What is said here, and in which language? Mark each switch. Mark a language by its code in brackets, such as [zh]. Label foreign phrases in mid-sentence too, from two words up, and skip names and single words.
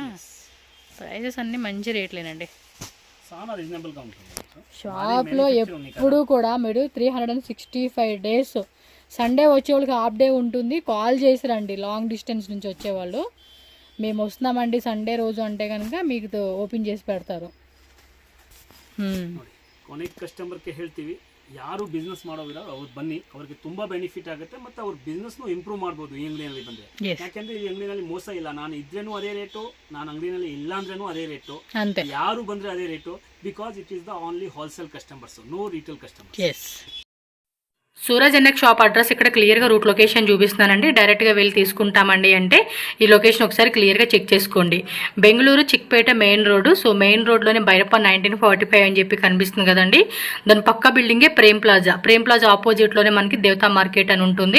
[te] ప్రైజెస్ అన్నీ మంచి రేట్లేనండి. షాప్లో ఎప్పుడు కూడా మీరు 365 days, సండే వచ్చే వాళ్ళకి [en] half day [te] ఉంటుంది. కాల్ చేసి రండి, [en] long distance [te] నుంచి వచ్చేవాళ్ళు. మేము వస్తున్నామండి సండే రోజు అంటే కనుక మీకు ఓపెన్ చేసి పెడతారు. [kn] ಕೊನೆಗೆ ಕಸ್ಟಮರ್ಗೆ ಹೇಳ್ತೀವಿ, ಯಾರು ಬಿಸ್ನೆಸ್ ಮಾಡೋದಿಲ್ಲ ಅವ್ರು ಬನ್ನಿ, ಅವ್ರಿಗೆ ತುಂಬಾ ಬೆನಿಫಿಟ್ ಆಗುತ್ತೆ, ಮತ್ತೆ ಅವ್ರ ಬಿಸ್ನೆಸ್ನು ಇಂಪ್ರೂವ್ ಮಾಡ್ಬೋದು ಈ ಅಂಗಡಿಯಲ್ಲಿ ಬಂದರೆ. ಯಾಕೆಂದ್ರೆ ಈ ಅಂಗಡಿನಲ್ಲಿ ಮೋಸ ಇಲ್ಲ, ನಾನು ಇದ್ರೇನು ಅದೇ ರೇಟು, ನಾನು ಅಂಗಡಿನಲ್ಲಿ ಇಲ್ಲ ಅಂದ್ರೇನು ಅದೇ ರೇಟು, ಯಾರು ಬಂದ್ರೆ ಅದೇ ರೇಟು, [en] because it is the only wholesale customers, no retail customers. [te] సూరజ్ ఎన్ఎక్ షాప్ అడ్రస్ ఇక్కడ క్లియర్గా [en] route location [te] చూపిస్తున్నానండి. డైరెక్ట్గా వెళ్ళి తీసుకుంటామండి అంటే ఈ లొకేషన్ ఒకసారి క్లియర్గా చెక్ చేసుకోండి. బెంగళూరు చిక్పేట మెయిన్ రోడ్డు. సో మెయిన్ రోడ్లోనే బైరప్ప 1945 అని చెప్పి కనిపిస్తుంది కదండి. దాని పక్క బిల్డింగే ప్రేమ్ ప్లాజా ఆపోజిట్లోనే మనకి దేవతా మార్కెట్ అని ఉంటుంది.